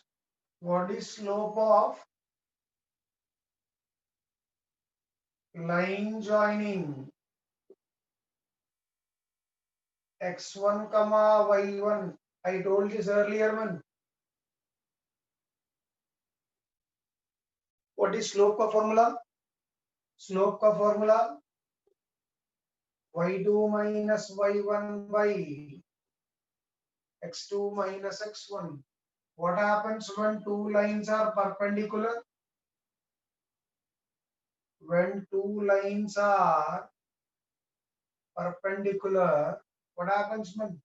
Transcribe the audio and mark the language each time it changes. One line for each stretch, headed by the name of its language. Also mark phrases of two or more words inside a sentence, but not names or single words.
English: What is slope of line joining x1 comma y1? I told this earlier one. What is slope का formula? Slope का formula y2 minus y1 by x2 minus x1. What happens when two lines are perpendicular? When two lines are perpendicular, what happens when